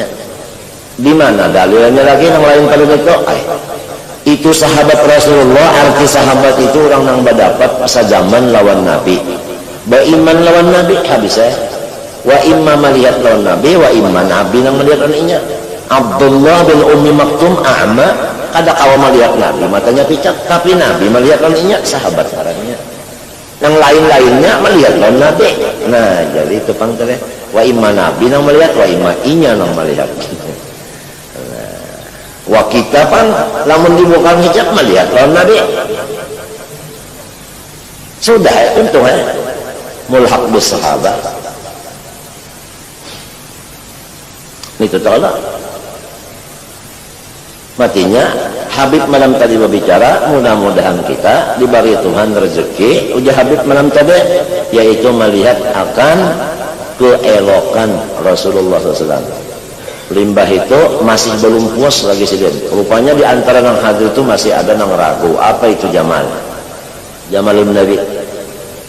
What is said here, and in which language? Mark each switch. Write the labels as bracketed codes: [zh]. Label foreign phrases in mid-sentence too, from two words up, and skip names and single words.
[bjn] Di mana dalilnya lagi yang lain pada itu? Itu sahabat Rasulullah. Arti sahabat itu orang yang berdapat sejaman lawan Nabi. Beriman lawan Nabi habis ya. [ar] وإما [bjn] melihat lawan Nabi, [ar] وإما [bjn] Nabi yang melihat lawannya. Abdullah bin Ummi Maktum a'ma kada kawa melihat Nabi matanya picak, tapi Nabi melihat lawannya sahabat orangnya. Yang lain-lainnya melihat lawan Nabi. Nah jadi itu pangkalnya [ar] وإما [bjn] Nabi yang melihat [ar] وإما [bjn] inya yang melihat. Wa kita pan lamun dibuka hijab melihat lawan Nabi. Sudah ya untung ya [ar] ملحق بالصحابة. [bjn] Itu tolak. Matinya Habib malam tadi berbicara, mudah-mudahan kita diberi Tuhan rezeki uji Habib malam tadi yaitu melihat akan keelokan Rasulullah SAW. Limbah itu masih belum puas lagi sidin. Rupanya di antara yang hadir itu masih ada yang ragu apa itu Jamal Jamalun Nabi.